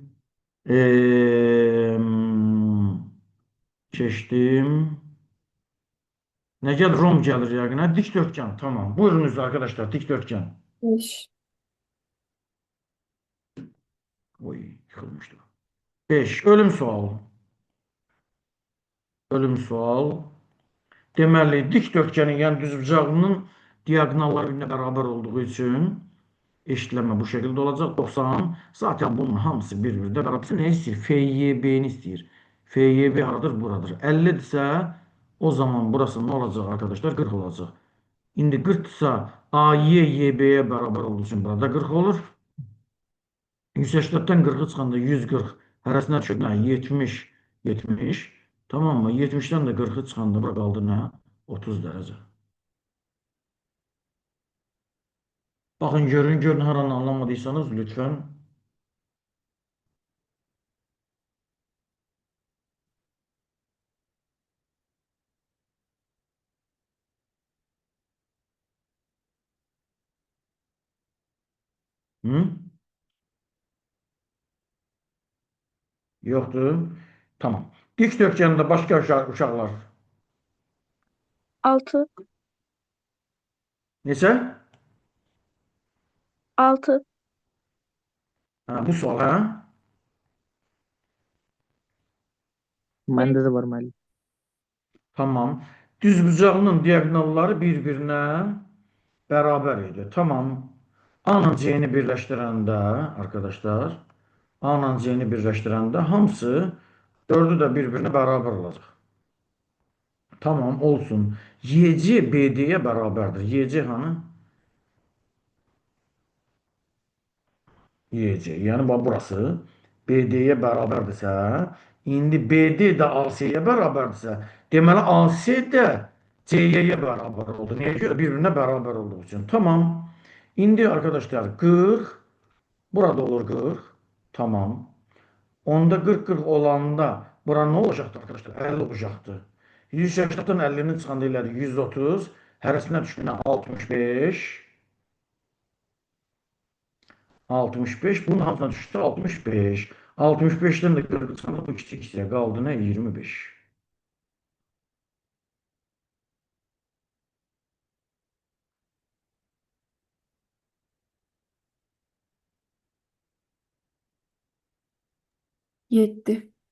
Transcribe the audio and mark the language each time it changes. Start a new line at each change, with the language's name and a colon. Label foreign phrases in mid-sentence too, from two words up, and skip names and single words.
Azerbaijani: Eee, Keçtim.
Turkish: Ne gelir? Rom gelir yəqin. Dikdörtgen. Tamam. Buyurunuz arkadaşlar. Dikdörtgen. 5. Oy, yıkılmıştı.
Azerbaijani: 5. Ölüm sual. Ölüm sual.
Turkish: Deməli, dikdörtgenin,
Azerbaijani: yəni düzbucağının
Turkish: diagonalları birbirine beraber olduğu için eşitleme bu şekilde olacak. 90. Zaten bunun hamısı birbirine beraber.
Azerbaijani: Ne istəyir? FYB'ni istəyir. FYB haradır? Buradır.
Turkish: 50 ise o zaman burası ne olacak arkadaşlar? 40 olacak. İndi 40 ise AY YB'ye beraber olduğu için burada 40 olur.
Azerbaijani: 180'den 40'a çıxanda 140 hərəsinə düşür nə?
Turkish: 70, 70. Tamam mı?
Azerbaijani: 70'den de 40'a çıxanda bura qaldı nə? 30 dərəcə. Baxın, görün haranı anlamadıysanız lütfen. Hı?
Turkish: Yoktu. Tamam. Dikdörtgende başka uşaqlar. 6.
Azerbaijani: Neçə? 6. Ha, bu sual ha? Məndə də var müəllim. Tamam. Düzbucağının diagonalları birbirine beraber idi. Tamam. A-la C-ni birləşdirəndə arkadaşlar, A-la C-ni birləşdirəndə hamısı dördü də bir-birinə bərabər olacaq.
Turkish: Tamam olsun. YC BD'ye beraberdir. YC hani? YC. Yani bak burası BD'ye beraberdirsə, indi BD də AC'ye beraberdirsə, deməli AC də CY'ye beraber oldu. Niye göre? Birbirine beraber olduğu için. Tamam. İndi arkadaşlar 40. Burada olur 40. Tamam. Onda 40-40 olanda bura ne olacaktı arkadaşlar? 50 olacaktı. 180'den 50'nin
Azerbaijani: çıxanda elədi
Turkish: 130.
Azerbaijani: Hərəsindən düşdüyünə 65. 65. Bunun hamısına düşdü 65. 65'ten de 40 çıxanda bu kiçik hissəyə qaldı nə? 25. Yeddi.